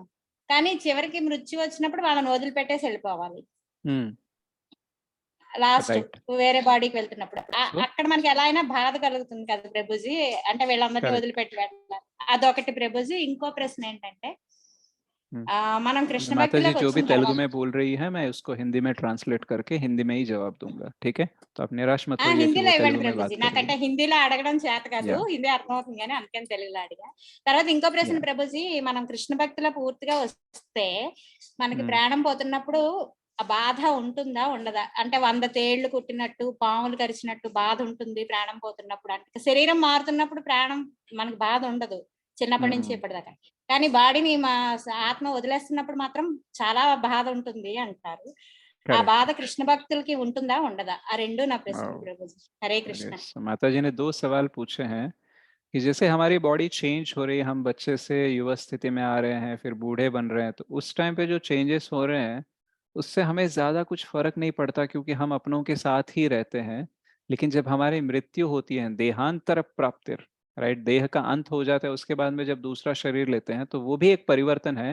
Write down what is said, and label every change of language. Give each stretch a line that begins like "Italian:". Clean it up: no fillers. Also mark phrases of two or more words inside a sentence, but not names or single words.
Telugu: కానీ చివరికి మృత్యు వచ్చినప్పుడు వాళ్ళని వదిలిపెట్టేసి వెళ్ళిపోవాలి हम्म, లాస్ట్, right. వేరే బాడీకి వెళ్తున్నప్పుడు. So, అక్కడ మనకి ఎలా అయినా బాధ కలుగుతుంది కదా ప్రభుజీ, అంటే వీళ్ళందరినీ Correct. వదిలిపెట్టి వెళ్ళాలి. అదొకటి ప్రభుజీ. ఇంకో ప్రశ్న ఏంటంటే हम्म, మనం కృష్ణ
Hindi: माता जी
Telugu: భక్తిలోకి
Hindi: जो भी
Telugu: వచ్చిన
Hindi: तेलुगु
Telugu: తర్వాత
Hindi: में बोल रही है मैं उसको हिंदी में ट्रांसलेट करके हिंदी में ही जवाब दूंगा, ठीक है? तो आप निराश मत होइए कि
Telugu: హిందీలో
Hindi: वो
Telugu: ఇవ్వండి
Hindi: तेलुगु में बात
Telugu: ప్రభుజీ,
Hindi: कर रही
Telugu: నాకంటే
Hindi: है.
Telugu: హిందీలో అడగడం చేత కాదు, Yeah. హిందీ అర్థమవుతుంది కానీ అందుకని తెలుగులో అడిగా. తర్వాత ఇంకో ప్రశ్న Yeah. ప్రభుజీ, మనం కృష్ణ భక్తిలో పూర్తిగా వస్తే మనకి Hmm. ప్రాణం పోతున్నప్పుడు ఆ బాధ ఉంటుందా ఉండదా? అంటే 100 తేళ్లు కుట్టినట్టు, పాములు కరిచినట్టు బాధ ఉంటుంది ప్రాణం పోతున్నప్పుడు. అంటే శరీరం మారుతున్నప్పుడు ప్రాణం మనకి బాధ ఉండదు చిన్నప్పటి నుంచి ఇప్పటిదాకా, కానీ బాడీని మా ఆత్మ వదిలేస్తున్నప్పుడు మాత్రం చాలా బాధ ఉంటుంది అంటారు. ఆ Correct. బాధ కృష్ణ భక్తులకి ఉంటుందా ఉండదా? ఆ రెండు నా ప్రశ్న Wow. ప్రభుజీ. హరే కృష్ణ. Yes.
Hindi: माता जी ने 2 सवाल पूछे हैं कि जैसे हमारी
English: body change
Hindi: हो रही है, हम बच्चे से युवा स्थिति में आ रहे हैं, फिर बूढ़े बन रहे हैं, तो उस टाइम पे जो चेंजेस हो रहे हैं उससे हमें ज़्यादा कुछ फर्क नहीं पड़ता क्योंकि हम अपनों के साथ ही रहते हैं। लेकिन जब हमारी मृत्यु होती है, देहांतर प्राप्तिर, राइट, देह का अंत हो जाता है, उसके बाद में जब दूसरा शरीर लेते हैं तो वो भी एक परिवर्तन है।